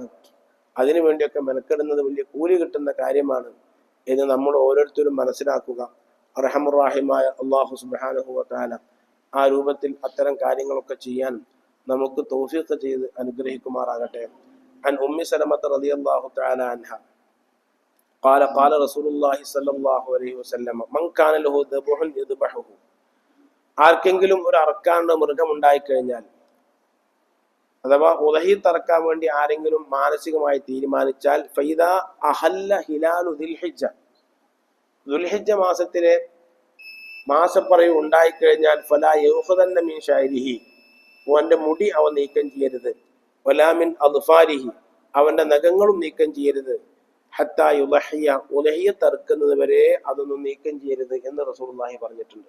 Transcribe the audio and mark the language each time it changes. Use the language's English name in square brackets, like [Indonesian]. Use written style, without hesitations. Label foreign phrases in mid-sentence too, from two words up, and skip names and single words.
[Malayalam] അതിനു വേണ്ടിയൊക്കെ മെനക്കെടുന്നത് വലിയ കൂലി കിട്ടുന്ന കാര്യമാണ് എന്ന് നമ്മൾ ഓരോരുത്തരും മനസ്സിലാക്കുക. അർഹമുർ റഹീമായ [Arabic] الله سبحانه وتعالى [Malayalam] ആ രൂപത്തിൽ അത്തരം കാര്യങ്ങളൊക്കെ ചെയ്യാൻ നമുക്ക് തൗഫീഖ് ചെയ്ത് അനുഗ്രഹിക്കുമാറാകട്ടെ. [Arabic] عن أم سلمة رضي الله تعالى عنها قال رسول الله صلى الله عليه وسلم من كان له ذبح يذبحه. [Malayalam] ആർക്കെങ്കിലും ഒരു അറക്കാനുള്ള മൃഗം ഉണ്ടായിക്കഴിഞ്ഞാൽ, അഥവാ ഉദഹിയത്ത് അറക്കാൻ വേണ്ടി ആരെങ്കിലും മാനസികമായി തീരുമാനിച്ചാൽ, [Arabic] فإذا أهل هلال ذي الحجة, [Malayalam] ദുൽഹിജ്ജ മാസത്തിലെ മാസപ്പറവ് ഉണ്ടായിക്കഴിഞ്ഞാൽ, [Arabic] فلا يأخذن من شعره, [Malayalam] അവന്റെ മുടി അവൻ നീക്കം ചെയ്യരുത്, [Arabic] ولا من أظفاره, [Malayalam] അവന്റെ നഖങ്ങളും നീക്കം ചെയ്യരുത്, [Arabic] حتى يضحي, [Malayalam] ഉദഹിയത്ത് അറക്കുന്നത് വരെ അതൊന്നും നീക്കം ചെയ്യരുത് എന്ന് റസൂലുള്ളാഹി പറഞ്ഞിട്ടുണ്ട്.